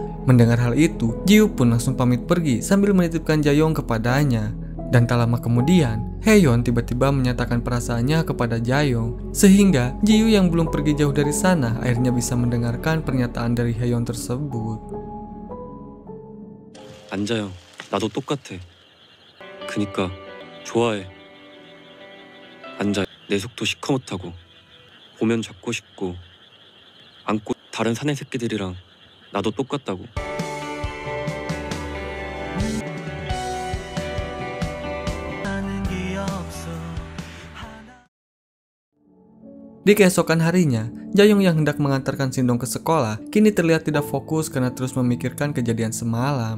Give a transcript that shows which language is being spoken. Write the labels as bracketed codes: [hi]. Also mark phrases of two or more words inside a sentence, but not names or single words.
[id] Mendengar hal itu, Jiu pun langsung pamit pergi sambil menitipkan Jaeyoung kepadanya. Dan tak lama kemudian, Haeyeon tiba-tiba menyatakan perasaannya kepada Jaeyoung, sehingga Jiu yang belum pergi jauh dari sana akhirnya bisa mendengarkan pernyataan dari Haeyeon tersebut. [ko] 앉아요. 나도 똑같아. 그니까 좋아해. 앉아. 내 속도 시커멓다고. 보면 잡고 싶고 안고 다른 사내 새끼들이랑 나도 똑같다고. [id] Di keesokan harinya, Jaeyoung yang hendak mengantarkan Shindong ke sekolah kini terlihat tidak fokus karena terus memikirkan kejadian semalam.